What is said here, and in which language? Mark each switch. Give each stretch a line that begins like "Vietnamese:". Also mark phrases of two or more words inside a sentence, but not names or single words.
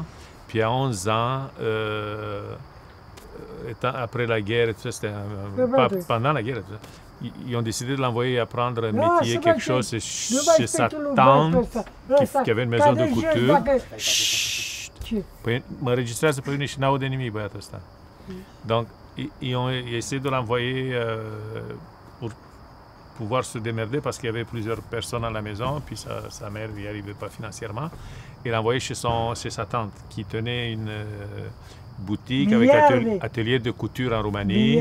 French: Puis à 11 ans, après la guerre, pendant la guerre, ils ont décidé de l'envoyer apprendre un métier, quelque chose chez sa tante qui avait une maison de couture. Chut!
Romanian: M'enregistrează pe mine și n-aude nimic băiatul ăsta.
French: Donc, ils ont essayé de l'envoyer pour pouvoir se démerder parce qu'il y avait plusieurs personnes à la maison, puis sa mère n'y arrivait pas financièrement. Il l'a envoyé chez sa tante qui tenait une boutique avec atelier de couture en Roumanie.